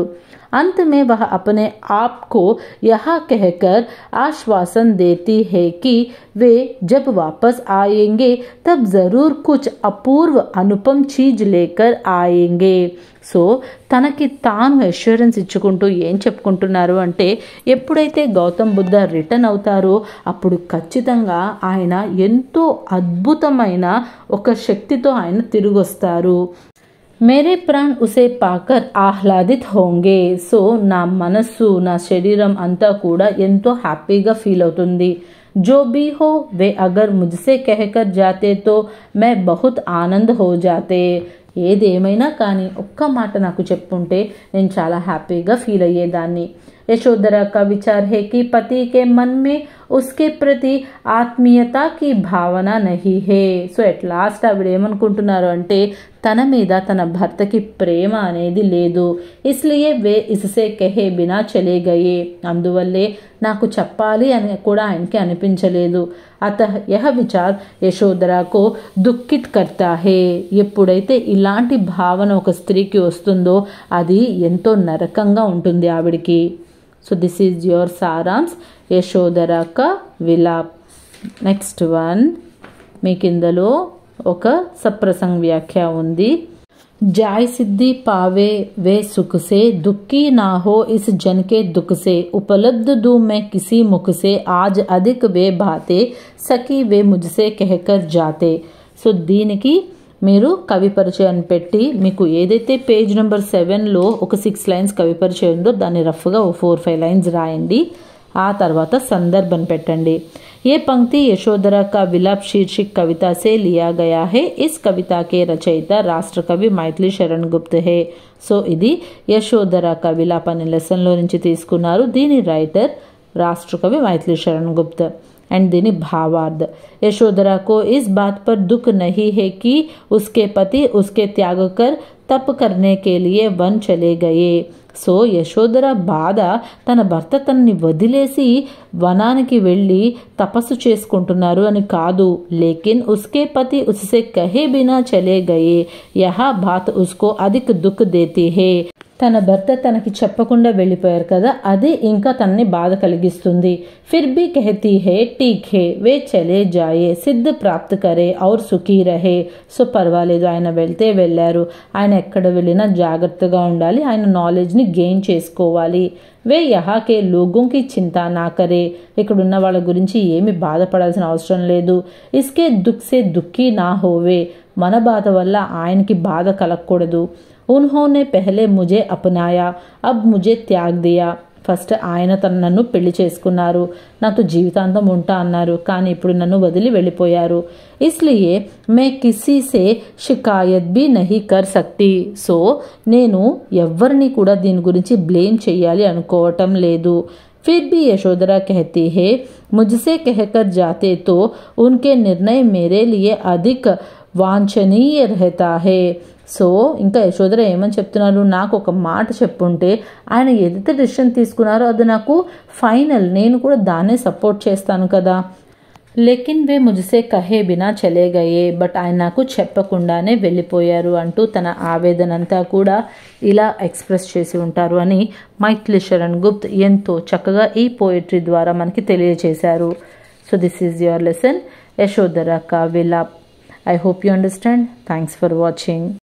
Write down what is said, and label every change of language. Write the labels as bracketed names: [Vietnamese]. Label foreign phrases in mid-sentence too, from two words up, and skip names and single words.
[Hindi] अंत में वह अपने आप को यह कहकर आश्वासन देती है कि वे जब वापस आएंगे तब जरूर कुछ अपूर्व अनुपम चीज लेकर आएंगे। [Telugu] సో తనకి తాను అష్యూరెన్స్ ఇచ్చుకుంటూ ఏం చెప్పుకుంటున్నారు అంటే, ఎప్పుడైతే గౌతమ్ బుద్ధ రిటర్న్ అవుతారో అప్పుడు ఖచ్చితంగా ఆయన ఎంతో అద్భుతమైన ఒక శక్తితో ఆయన తిరిగి వస్తారు। [Hindi] मेरे प्राण उसे पाकर आह्लादित होंगे, [Telugu] సో నా మనస్సు నా శరీరం అంతా కూడా ఎంతో హ్యాపీగా ఫీల్ అవుతుంది। [Hindi] जो भी हो वे अगर मुझसे कहकर जाते तो मैं बहुत आनंद हो जाते, [Telugu] ఏదేమైనా కానీ ఒక్క మాట నాకు చెప్పుంటే నేను చాలా హ్యాపీగా ఫీల్ అయ్యేదాన్ని। [Hindi] यशोधरा का विचार है कि पति के मन में उसके प्रति ఆత్మీయత की భావన नहीं है। [English] so at last [Telugu] ఆవిడ ఏమనుకుంటున్నారు అంటే తన మీద తన భర్తకి ప్రేమ అనేది లేదు। [Hindi] इसलिए वे इससे कहे बिना चले गए, [Telugu] అందువల్లే నాకు చెప్పాలి అని కూడా ఆయనకి అనిపించలేదు। [Hindi] अतः यह विचार यशोधरा को दुःखित करता है, [Telugu] ఎప్పుడైతే ఇలాంటి భావన ఒక స్త్రీకి వస్తుందో అది ఎంతో నరకంగా ఉంటుంది ఆవిడికి। [English] so this is your [Hindi] सारांश यशोधरा का विलाप। [English] next one [Telugu] మీకు ఇందులో ఒక సప్రసంగ వ్యాఖ్య ఉంది। [Hindi] जाय सिद्धि पावे वे सुख से, दुखी ना हो इस जन के दुख से, उपलब्ध दूं मैं किसी मुख से, आज अधिक वे बातें सकी वे मुझसे कहकर जाते। [Telugu] సో దీనికి మీరు కవి పరిచయాన్ని పెట్టి మీకు ఏదైతే [English] page number [Telugu] 7లో ఒక 6 లైన్స్ కవి పరిచయం ఉందో దాన్ని రఫ్గా 4-5 లైన్స్ రాయండి. ఆ తర్వాత సందర్భం పెట్టండి. [Hindi] ये पंक्ति यशोधरा का विलाप शीर्षक कविता से लिया गया है. इस कविता के रचयिता राष्ट्रकवि మైథిలి శరణ్ గుప్త है. [Telugu] సో ఇది యశోధరా का विलाप అనే లెసన్లో నుంచి తీసుకున్నారు. దీని రైటర్ राष्ट्रकवि మైథిలి శరణ్ గుప్త. [Hindi] एंड దీని भावार्थ, यशोधरा को इस बात पर दुख नहीं है कि उसके पति उसके त्याग कर तप करने के लिए वन चले गए. [Telugu] సో యశోధర బాధ తన భర్త తనని వదిలేసి వనానికి వెళ్ళి తపస్సు చేసుకుంటున్నారు అని కాదు. [Hindi] लेकिन उसके पति उससे कहे बिना चले गए यह बात उसको अधिक दुःख देती है. [Telugu] తన భర్త తనకి చెప్పకుండా వెళ్ళిపోయారు కదా, అది ఇంకా తనని బాధ కలిగిస్తుంది. [Hindi] फिर भी कहती है ठीक है वे चले जाएँ सिद्ध प्राप्त करे और सुखी रहे. [Telugu] సో పర్వాలేదు, ఆయన వెళ్తే వెళ్ళారు, ఆయన ఎక్కడ వెళ్ళినా జాగ్రత్తగా ఉండాలి, ఆయన నాలెడ్జ్ని గెయిన్ చేసుకోవాలి. [Hindi] वे यहाँ के लोगों की चिंता ना करे, [Telugu] ఇక్కడున్న వాళ్ళ గురించి ఏమి బాధపడాల్సిన అవసరం లేదు. [Hindi] इसके दुःख से दुःखी ना होवे, [Telugu] మన బాధ వల్ల ఆయనకి బాధ కలగకూడదు. [Hindi] उन्होंने पहले मुझे अपनाया अब मुझे त्याग दिया. [Telugu] ఫస్ట్ ఆయన నన్ను పెళ్లి చేసుకున్నారు, నాతో జీవితాంతం ఉంటా అన్నారు, కానీ ఇప్పుడు నన్ను వదిలి వెళ్ళిపోయారు. [Hindi] इसलिए मैं किसी से शिकायत भी नहीं कर सकती. [Telugu] సో నేను ఎవరిని కూడా దీని గురించి బ్లేమ్ చేయాలి అనుకోవటం లేదు. [Hindi] फिर भी यशोधरा कहती है मुझसे कहकर जाते तो उनके निर्णय मेरे लिए अधिक वांछनीय रहता है. [Telugu] సో ఇంకా యశోధర ఏమని చెప్తున్నారు, నాకు ఒక మాట చెప్పుంటే ఆయన ఏదైతే డిసిషన్ తీసుకున్నారో అది నాకు ఫైనల్, నేను కూడా దాన్నే సపోర్ట్ చేస్తాను కదా. [Hindi] लेकिन वे मुझसे कहे बिना चले गए, [Telugu] బట్ ఆయన నాకు చెప్పకుండానే వెళ్ళిపోయారు అంటూ తన ఆవేదన అంతా కూడా ఇలా ఎక్స్ప్రెస్ చేసి ఉంటారు అని మైథిలి శరణ్ గుప్త ఎంతో చక్కగా ఈ పోయిటరీ ద్వారా మనకి తెలియజేశారు. [English] so this is your lesson యశోధరా కా విలాప్. I hope you understand. Thanks for watching.